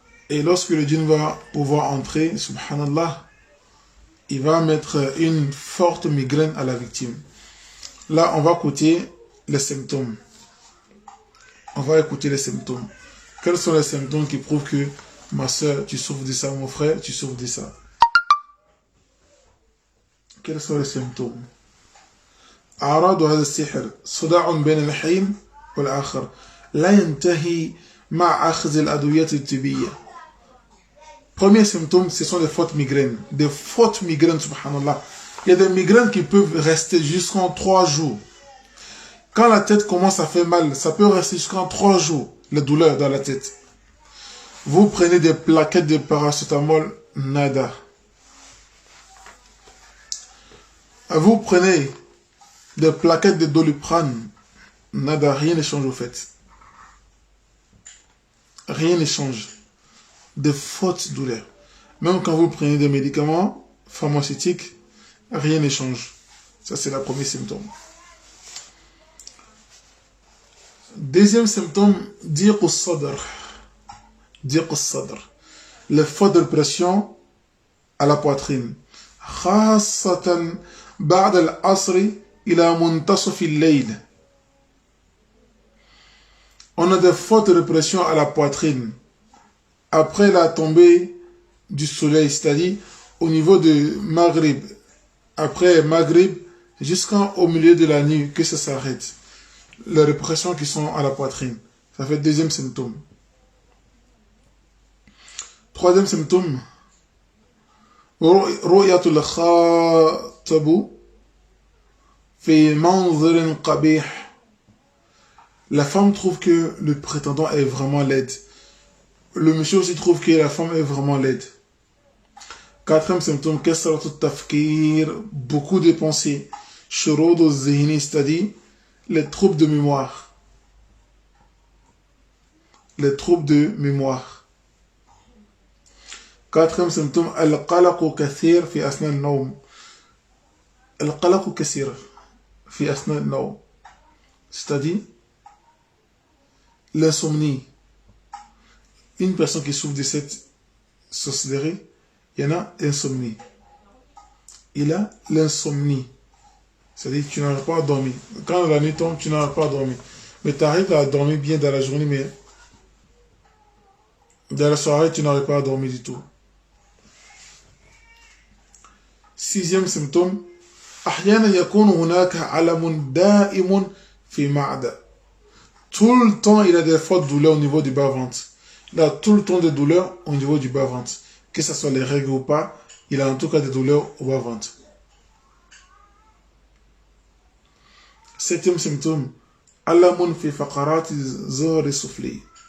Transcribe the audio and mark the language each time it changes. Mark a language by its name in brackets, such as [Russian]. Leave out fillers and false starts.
[French] Et lorsque le djinn va pouvoir entrer, subhanallah, il va mettre une forte migraine à la victime. Là, on va écouter les symptômes. On va écouter les symptômes. Quels sont les symptômes qui prouvent que ma soeur, tu souffres de ça, mon frère, tu souffres de ça? Quels sont les symptômes? [Arabic] أعراض هذا السحر صداع بين الحين والآخر لا ينتهي مع أخذ الأدوية الطبية. [French] Premier symptôme, ce sont des fortes migraines. Des fortes migraines, subhanallah. Il y a des migraines qui peuvent rester jusqu'en 3 jours. Quand la tête commence à faire mal, ça peut rester jusqu'en 3 jours, les douleurs dans la tête. Vous prenez des plaquettes de paracétamol, nada. Vous prenez des plaquettes de doliprane, nada, rien ne change au fait. Rien ne change. De fortes douleurs. Même quand vous prenez des médicaments pharmaceutiques, rien ne change. Ça, c'est le premier symptôme. Deuxième symptôme, [Arabic] diq al-sadr. Diq al-sadr. [French] Le faute de pression à la poitrine. [Arabic] خاصة بعد العصر إلى منتصف الليل. [French] On a de fortes répressions à la poitrine après la tombée du soleil, c'est-à-dire au niveau de Maghrib, après Maghrib jusqu'au milieu de la nuit, que ça s'arrête. Les répressions qui sont à la poitrine. Ça fait deuxième symptôme. Troisième symptôme. [Arabic] رؤية الخاطب في منظر قبيح. [French] La femme trouve que le prétendant est vraiment laide. Le monsieur aussi trouve que la femme est vraiment laide. Quatrième symptôme, [Arabic] كثرة التفكير, [French] beaucoup de pensées. [Arabic] شرود الذهن, [French] c'est-à-dire les troubles de mémoire. Les troubles de mémoire. Quatrième symptôme, [Arabic] القلق كثير في أثناء النوم. القلق كثير في أثناء النوم, [French] c'est-à-dire l'insomnie. Une personne qui souffre de cette sorcellerie, il y en a insomnie. Il a l'insomnie. C'est-à-dire que tu n'arrives pas à dormir. Quand la nuit tombe, tu n'arrives pas à dormir. Mais tu arrives à dormir bien dans la journée, mais dans la soirée, tu n'arrives pas à dormir du tout. Sixième symptôme, [Arabic] أحيانا يكون هناك ألم دائم في معدة. [French] Tout le temps, il a des fortes douleurs au niveau du bas-ventre. Il a tout le temps des douleurs au niveau du bas-ventre. Que ce soit les règles ou pas, il a en tout cas des douleurs au bas-ventre. Septième symptôme, [Arabic] alamun fi faqarati zuhri sufli.